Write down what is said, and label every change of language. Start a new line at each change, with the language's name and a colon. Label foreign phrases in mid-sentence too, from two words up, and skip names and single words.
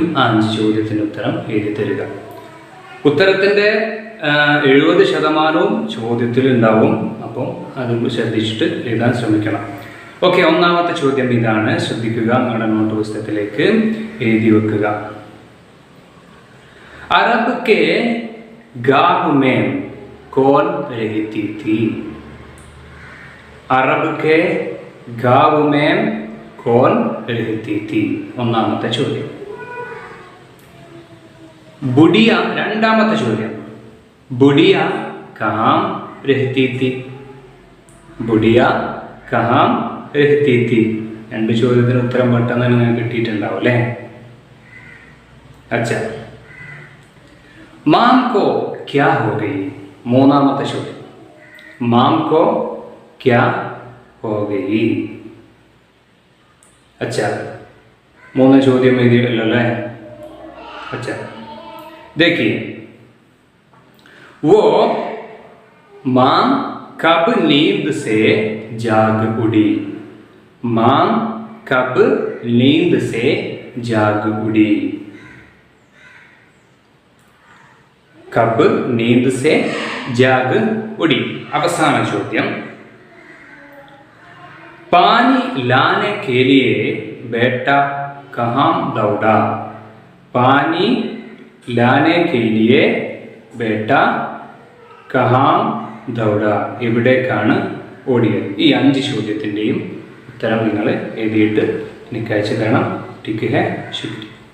Malayalam: ആ 5 ചോദ്യത്തിന് ഉത്തരം എഴുതി തരിക. ഉത്തരത്തിൻ്റെ 70% ചോദ്യത്തിൽ ഉണ്ടാവും. അപ്പോൾ അത് ശ്രദ്ധിച്ചിട്ട് എഴുതാൻ ശ്രമിക്കണം. ഓക്കെ, ഒന്നാമത്തെ ചോദ്യം ഇതാണ്. ശ്രദ്ധിക്കുക, നിങ്ങളുടെ നോട്ട് പുസ്തകത്തിലേക്ക് എഴുതി വെക്കുക.
Hindi: अरब के गांव में कौन रहती थी? अरब के गांव में कौन रहती थी?
Malayalam: ഒന്നാമത്തെ ചോദ്യം. बुढ़िया രണ്ടാമത്തെ ചോദ്യം.
Hindi: बुढ़िया कहाँ रहती थी? बुढ़िया कहाँ रहती थी?
Malayalam: രണ്ട് ചോദ്യത്തിന് ഉത്തരം പെട്ടെന്ന് നിങ്ങൾക്ക് കിട്ടിയിട്ടുണ്ടാവും അല്ലേ?
Hindi: अच्छा, माम को क्या हो गई?
Malayalam: മൂന്നാമത്തെ ചോദ്യം.
Hindi: माम को क्या हो गई? अच्छा,
Malayalam: മൂന്ന് ചോദ്യം എഴുതിയല്ലോ അല്ലേ?
Hindi: अच्छा, देखिए, वो मां कब नींद से जाग उड़ी? मां कब नींद से जाग उड़ी? कब नींद से जाग उड़ी?
Malayalam: अवसान ചോദ്യം.
Hindi: पानी लाने के लिए बेटा कहाँ दौड़ा? पानी लाने के लिए बेटा कहाँ दौड़ा?
Malayalam: എവിടേക്കാണ് ഓടിയത്? ഈ 5 ചോദ്യത്തിൻ്റെയും ഉത്തരം നിങ്ങൾ എഴുതിയിട്ട് എനിക്ക് അയച്ചു തരണം.
Hindi: ठीक है, शुक्रिया.